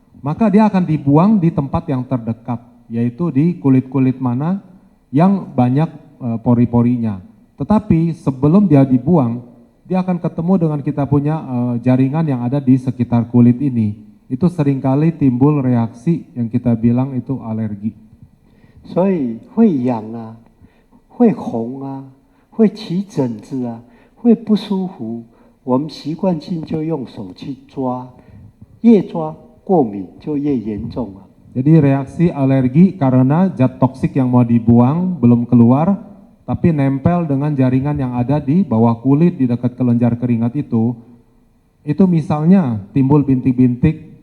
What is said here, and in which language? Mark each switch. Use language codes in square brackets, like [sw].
[id] Maka dia akan dibuang di tempat yang terdekat, yaitu di kulit-kulit mana yang banyak pori-porinya. Tetapi sebelum dia dibuang, dia akan ketemu dengan kita punya jaringan yang ada di sekitar kulit ini. Itu seringkali timbul reaksi yang kita bilang itu alergi. [zh] 所以会痒会红会起疹子会不舒服。我们习惯性就用手去抓，越抓过敏就越严重。 [id] Jadi reaksi alergi karena zat toksik yang mau dibuang belum keluar, tapi nempel dengan jaringan yang ada di bawah kulit di dekat kelenjar keringat itu misalnya timbul bintik-bintik